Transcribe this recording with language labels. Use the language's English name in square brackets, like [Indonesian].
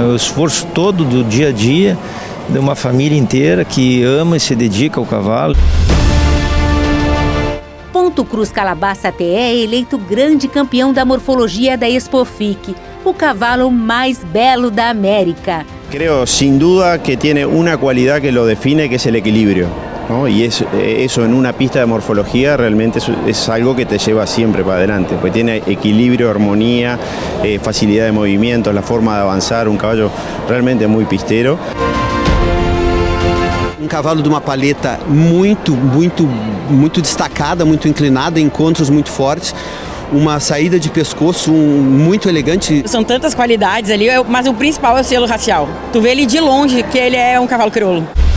[Portuguese] O esforço todo do dia a dia de uma família inteira que ama e se dedica ao cavalo. Ponto Cruz Calabaça TE é eleito grande campeão da morfologia da Expo FIC, o cavalo mais belo da América. [Spanish] Creo sin duda que tiene una cualidad que lo define, que es el equilibrio, ¿no? Y eso en una pista de morfología realmente es algo que te lleva siempre para adelante, pues tiene equilibrio, armonía, facilidad de movimientos, la forma de avanzar, un caballo realmente muy pistero. [Portuguese] Um cavalo de uma paleta muito destacada, muito inclinada, encontros muito fortes, uma saída de pescoço muito elegante. São tantas qualidades ali, mas o principal é o selo racial. Tu vê ele de longe que ele é um cavalo crioulo.